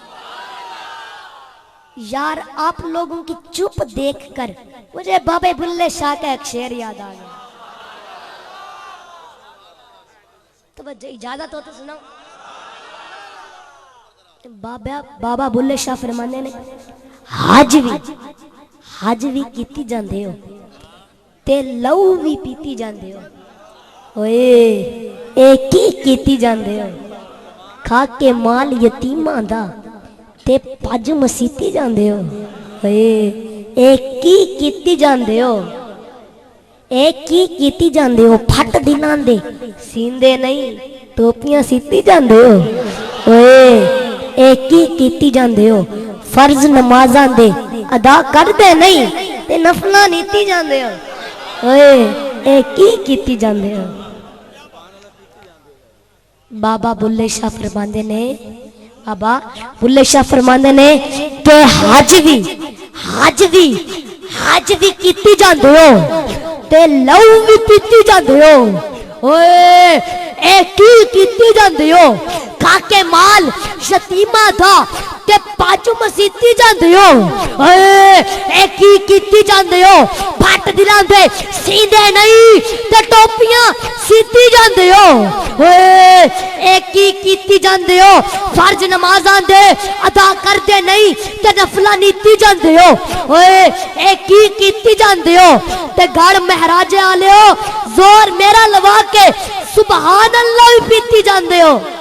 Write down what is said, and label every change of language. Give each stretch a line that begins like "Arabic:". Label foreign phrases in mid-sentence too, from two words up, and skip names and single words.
Urdu: یار آپ لوگوں کی چپ دیکھ کر مجھے بابا بلے شاہ کا ایک شعر یاد آ گیا، تو اجازت ہو تو سناؤ۔
Punjabi: بابا بلے شاہ فرمانے نے حج بھی کیتی جاندے ہو تے لہو بھی پیتی جاندے ہو، اوئے ایک ہی کیتی جاندے ہو، کھا کے مال یتیماں دا تے پج مسیتی جاندے ہو، ایک ہی کیتی جاندے ہو، ایک ہی کیتی جاندے ہو، پھٹ دناں دے سیندے نہیں ٹوپیاں سیتی جاندے ہو، ایک ہی کیتی جاندے ہو، فرض نمازاں دے ادا کر دے نہیں تے نفلاں نیتی جاندے ہو، ایک ہی کیتی جاندے ہو۔ بابا بلے شاہ فرماندے نے، بابا بلے شاہ فرماندے نے کہ حج بھی کیتی جاندے ہو تے لہو بھی پیتی جاندے ہو، ایک ہی کیتی جاندے ہو، کھا کے مال یتیماں دا تے پج مسیتی جاندے ہو، ایک ہی کیتی جاندے ہو، پھٹ دلاں دے سیندے نہیں تے ٹوپیاں سیتی جاندے ہو، ایک ہی کیتی جاندے ہو، فرض نمازاں دے ادا کر دے نہیں تے نفلاں نیتی جاندے ہو، ایک ہی کیتی جاندے ہو تے گڑ مہراج والے ہو زور میرا لوا کے سبحان اللہ بھی پیتی جاندے ہو۔